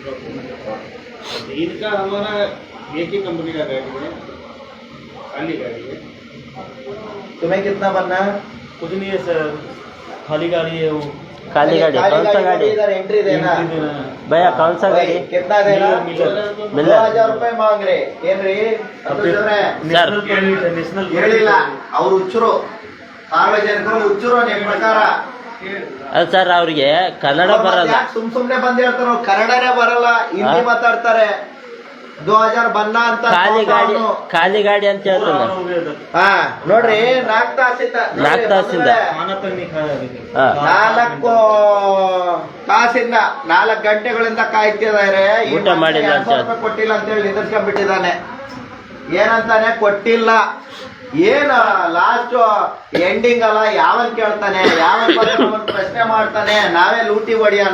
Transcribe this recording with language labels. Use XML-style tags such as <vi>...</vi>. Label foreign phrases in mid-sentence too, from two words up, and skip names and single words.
<hi>इनका हमारा एक ही कंपनी का गाड़ी है, खाली गाड़ी है. तुम्हें कितना बनना है? कुछ नहीं है सर, खाली गाड़ी है वो। खाली गाड़ी, कौन सा गाड़ी? इधर एंट्री देना एंट्री देना है। भैया कौन सा गाड़ी? कितना देना? मिलर।</hi> <kn>2000 ರೂಪಾಯಿ ಮಾಂಗ್ ರೇ ಏನ್ರಿ?</kn> <en>national permit</en> <hi>है, नेशनल</hi> <kn>ಹೇಳಿಲ್ಲ ಅವ್ರು ಹುಚ್ಚರು, ಸಾರ್ವಜನಿಕರು ಹುಚ್ಚರು ನಿಮ್ ಪ್ರಕಾರ. ಅಲ್ಲ ಸರ್, ಅವ್ರಿಗೆ ಕನ್ನಡ ಬರಲ್ಲ. ಯಾಕ್ ಸುಮ್ನೆ ಬಂದ್ ಹೇಳ್ತಾರ, ಕನ್ನಡನೇ ಬರಲ್ಲ, ಹಿಂದಿ ಮಾತಾಡ್ತಾರೆ. 2000 ಬನ್ನ ಅಂತ ಖಾಲಿ ಗಾಡಿ ಅಂತ ಹೇಳ್ತಾನೆ. ಹಾ ನೋಡ್ರಿ, 4 ತಾಸಿಂದ ನಾಲ್ಕು ತಾಸಿಂದ.</kn> <hi>खाना तक नहीं खाया अभी तक।</hi> <kn>ಹಾ. 4 ತಾಸಿಂದ 4 ಗಂಟೆಗಳಿಂದ ಕಾಯ್ತಿದ್ದಾರೆ. ಈ ಊಟ ಮಾಡಿಲ್ಲ ಅಂತ 200 ರೂಪಾಯಿ ಕೊಟ್ಟಿಲ್ಲ ಅಂತ ಹೇಳಿ ನಿಂದಿರ್ಸ್ಕೊಂಡ್ಬಿಟ್ಟಿದ್ದಾನೆ. ಏನಂತಾನೆ? ಕೊಟ್ಟಿಲ್ಲ. ಏನು</kn> <en>last ending</en> <kn>ಅಲ್ಲ, ಯಾವನ್ ಕೇಳ್ತಾನೆ, ಯಾವನ್ ಪ್ರಶ್ನೆ ಮಾಡ್ತಾನೆ, ನಾವೇ ಲೂಟಿ ಹೊಡಿಯೋಣ.</kn>